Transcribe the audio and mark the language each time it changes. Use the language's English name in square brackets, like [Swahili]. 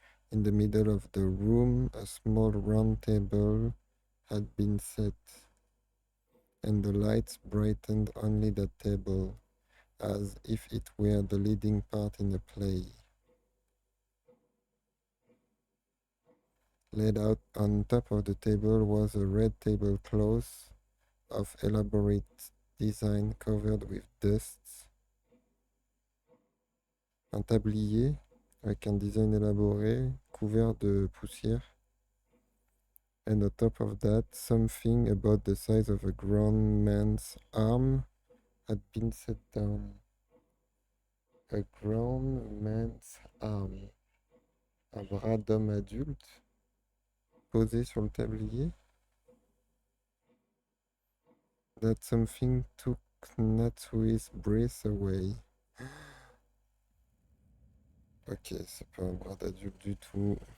[English] In the middle of the room, a small round table had been set, and the lights brightened only that table, as if it were the leading part in a play. Laid out on top of the table was a red tablecloth of elaborate design covered with dust. [French] Un tablier avec un design élaboré couvert de poussière. [English] And on top of that, something about the size of a grown man's arm had been set down. A grown man's arm. [French] Un bras d'homme adulte posé sur le tablier. [English] That something took Natsui's breath away. [French] Ok, c'est pas un bras d'adulte du tout.